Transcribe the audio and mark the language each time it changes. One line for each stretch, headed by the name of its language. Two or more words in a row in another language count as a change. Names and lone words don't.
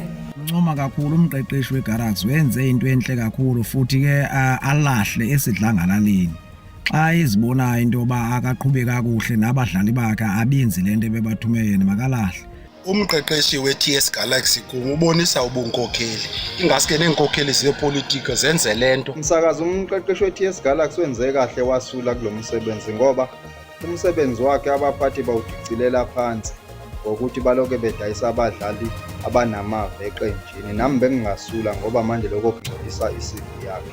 Zulu: Ncoma kakhulu umqeqeshi weGalaxy wenze into enhle kakhulu futhi ke alahle esidlangalaleni.
Xhosa: Xa izibona into ba akaqhube kakuhle nabadlali bakhe abenzi lento bebathume yena makalahle. Umqeqeshi weTS Galaxy kubonisa ubunkokheli ingaske nenkokheli zepolitiki zenze lento.
Zulu: Msakazi umqeqeshi weTS Galaxy wenze kahle wasula kulomsebenzi ngoba umsebenzi wakhe abaphathi bawudicelela phansi ngokuthi baloke bedayisa abadlali abanamava eqenjini. Nami bengingasula ngoba manje lokho kugcwalisa iCV yakhe.